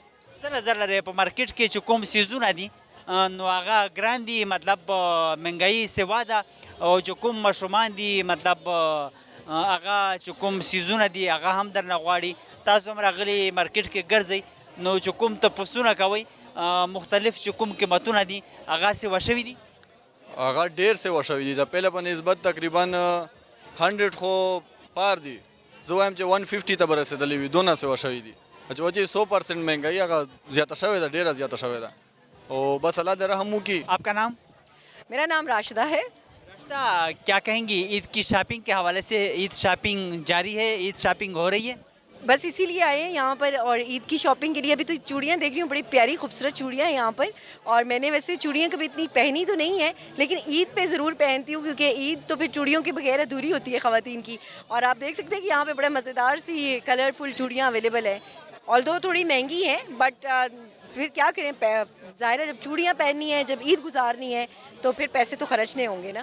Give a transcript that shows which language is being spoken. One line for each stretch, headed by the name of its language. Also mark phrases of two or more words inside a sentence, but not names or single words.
Pashto: څه نظر لرئ په مارکیټ کې چې کوم سیزونه دي نو هغه ګران دي مطلب مهنګایي سوا ده او چې کوم ماشومان دي مطلب هغه چې کوم سیزونه دي هغه هم درنه غواړي تاسو هم راغلي مارکیټ کې ګرځئ نو چې کوم تپوسونه کوئ مختلف چې کوم قیمتونه دي هغه سوا شوي دي هغه ډېر سوا شوي دي د پهله په نسبت تقریبا 100 خو پار دي زه وایم چې 150 ته به رسېدلي وي دونه سوا شوي دي چې 100% مهنګایي هغه زیاته شوې ده ډېره زیاته شوې ده او بس اللہ دے رحم کی
Urdu: آپ کا نام میرا نام راشدہ ہے راشدہ کیا کہیں گی عید کی شاپنگ کے حوالے سے عید شاپنگ جاری ہے عید شاپنگ ہو رہی ہے بس اسی لیے آئے ہیں یہاں پر اور عید کی شاپنگ کے لیے ابھی تو چوڑیاں دیکھ رہی ہوں بڑی پیاری خوبصورت چوڑیاں ہیں یہاں پر اور میں نے ویسے چوڑیاں کبھی اتنی پہنی تو نہیں ہے لیکن عید پہ ضرور پہنتی ہوں کیونکہ عید تو پھر چوڑیوں کے بغیر ادھوری ہوتی ہے خواتین کی اور آپ دیکھ سکتے ہیں کہ یہاں پہ بڑے مزیدار سی کلرفل چوڑیاں اویلیبل ہیں آلدو تھوڑی مہنگی ہیں بٹ پھر کیا کریں ظاہر ہے جب چوڑیاں پہننی ہیں جب عید گزارنی ہے تو پھر پیسے تو خرچنے ہوں گے نا